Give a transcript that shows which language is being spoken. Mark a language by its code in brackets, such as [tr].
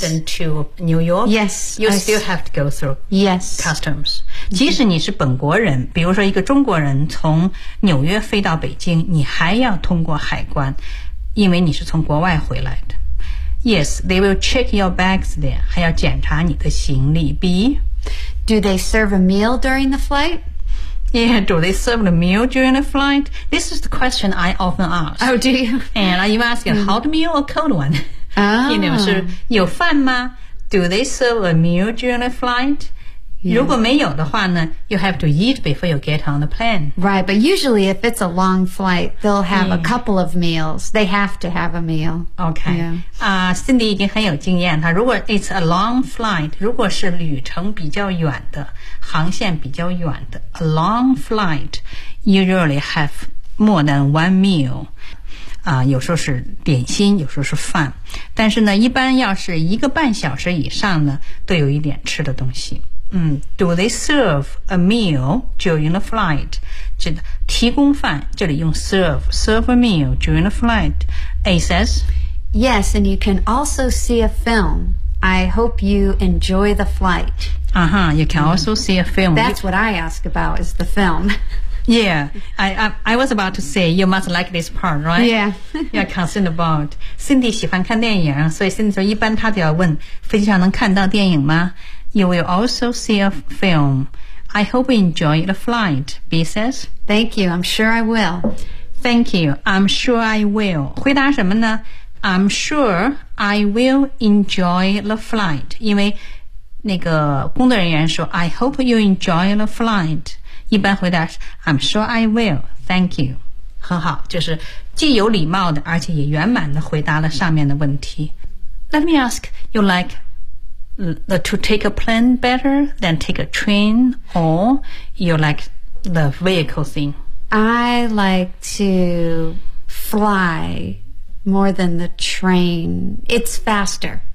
[en] London to New York? Yes. You still have to go through、 yes. customs. [zh] 即使你是本国人比如说一个中国人从纽约飞到北京你还要通过海关因为你是从国外回来的。 [en] Yes, they will check your bags there, [zh] 还要检查你的行李。 [en] B, do they serve a meal during the flight? Yeah, do they serve the meal during the flight? This is the question I often ask. Oh, do you? And are you asking a hot meal or a cold one? Oh. You know, [zh] 是有饭吗? [en] Do they serve a meal during the flight? Yes. [zh] 如果没有的话呢, [en] you have to eat before you get on the plane. Right, but usually if it's a long flight, they'll have、yeah. a couple of meals. They have to have a meal. Okay. Yeah. [zh] Cindy 已经很有经验了。如果 [en] it's a long flight, [zh] 如果是旅程比较远的,航线比较远的 , [en] a long flight, usually have more than one meal. [zh] 有时候是点心,有时候是饭。但是呢一般要是一个半小时以上呢都有一点吃的东西。 [en] Do they serve a meal during the flight? [zh] 这个提供饭这里用 [en] serve, serve a meal during the flight. A says? Yes, and you can also see a film. I hope you enjoy the flight. Uh-huh, you can also see a film. That's what I ask about is the film. Yeah, I was about to say, you must like this part, right? Yeah. You're concerned about. [zh] Cindy 喜欢看电影所以 Cindy 说一般她都要问飞机上能看到电影吗 [en] You will also see a film. I hope you enjoy the flight, B says. Thank you, I'm sure I will. Thank you, I'm sure I will. [zh] 回答什么呢? [en] I'm sure I will enjoy the flight. [zh] 因为那个工作人员说 [en] I hope you enjoy the flight. [zh] 一般回答是 [en] I'm sure I will. Thank you. [zh] 很好就是既有礼貌的而且也圆满的回答了上面的问题。 [en] Let me ask, you liketo take a plane better than take a train or you like the vehicle thing? I like to fly more than the train. It's faster.